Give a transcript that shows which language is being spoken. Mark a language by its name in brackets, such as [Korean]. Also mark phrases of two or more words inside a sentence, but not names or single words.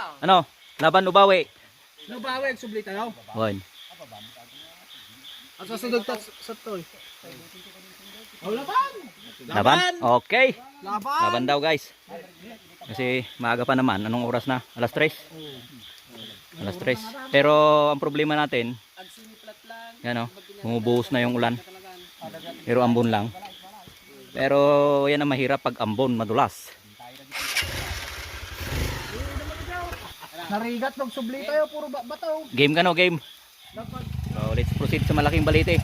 [Filipino] Ano? Laban ubawi. Nubawi, subli tayo. Wan. Ang sasunod sa toy. Oh, laban! Laban? Okay. Laban! Laban daw guys. Kasi maaga pa naman. Anong oras na? Alas 3? Alas 3. Pero ang problema natin, yan o, bumubuhos na yung ulan. Pero ambon lang. Pero yan ang mahirap pag ambon, madulas. Narigat ng subli tayo, puro bataw. Game ka no, game. So [English] let's proceed [Filipino] sa malaking balite.